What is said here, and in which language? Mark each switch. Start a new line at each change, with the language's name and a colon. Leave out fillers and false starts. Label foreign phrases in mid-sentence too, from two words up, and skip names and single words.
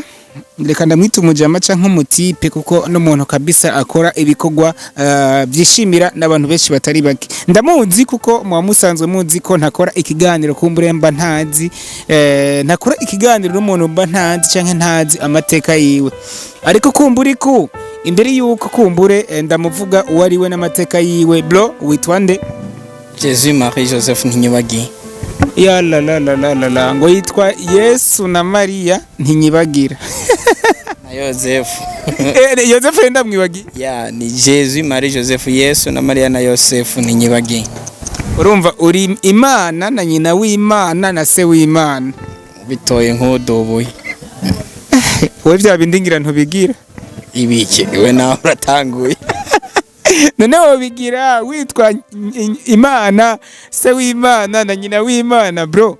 Rundi: reka ndamwita umujama canke umutipe kuko n'umuntu kabisa akora ibikogwa byishimira n'abantu benshi batari bake ndamuzi kuko musanzwe muzi ko ntakora ikiganiro kumbure mba ntazi ntakora ikiganiro n'umuntu mba ntazi canke ntazi amateka yiwe ariko kumbure ko imbere yuko kumbure ndamuvuga uwari we n'amateka yiwe bro witwa nde? Jezimari Joseph Ntinyibagi. Ya la ngo yitwa Yesu na Maria Ntinyibagira. Na Joseph. Joseph ndamwibagi. Ya ni Jezimari Joseph Yesu na Maria na Joseph Ntinyibagi. Urumva uri Imana na nyina w'Imana na se w'Imana. Bitoye nk'udoboye. Wowe bya bindingira ntubigira. Ibiki we nawe uratanguye. None wobigira witwa Imana se w'Imana na nyina w'Imana bro.